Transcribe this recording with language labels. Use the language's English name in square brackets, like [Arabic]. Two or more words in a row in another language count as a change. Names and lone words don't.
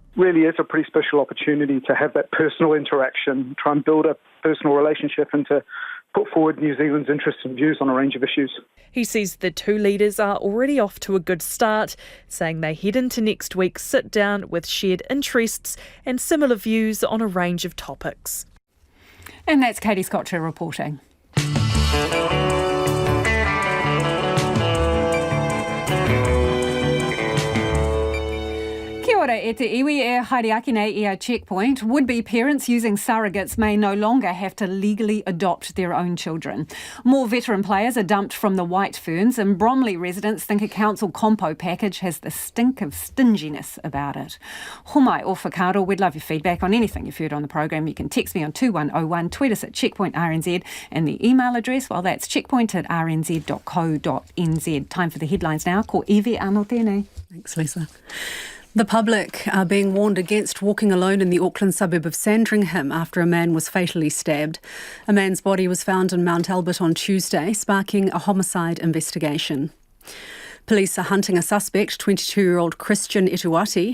[English] Really is a pretty special opportunity to have that personal interaction, try and build a personal relationship and to put forward New Zealand's interests and views on a range of issues. He says the two leaders are already off to a good start, saying they head into next week's sit-down with shared interests and similar views on a range of topics. And that's Katie Scotcher reporting. [Māori] Kia ora, e te iwi e haere ake nei I a checkpoint. [English] Would-be parents using surrogates may no longer have to legally adopt their own children. More veteran players are dumped from the White Ferns, and Bromley residents think a council compo package has the stink of stinginess about it. [Māori] Homai o whakaaro, [English] we'd love your feedback on anything you've heard on the program. You can text me on 2101, tweet us at checkpointrnz, and the email address, well, that's checkpoint@rnz.co.nz. Time for the headlines now. [Māori] Ko Evie anō tēnei. [English] Thanks, Lisa. The public are being warned against walking alone in the Auckland suburb of Sandringham after a man was fatally stabbed. A man's body was found in Mount Albert on Tuesday, sparking a homicide investigation. Police are hunting a suspect, 22-year-old Christian Ituati.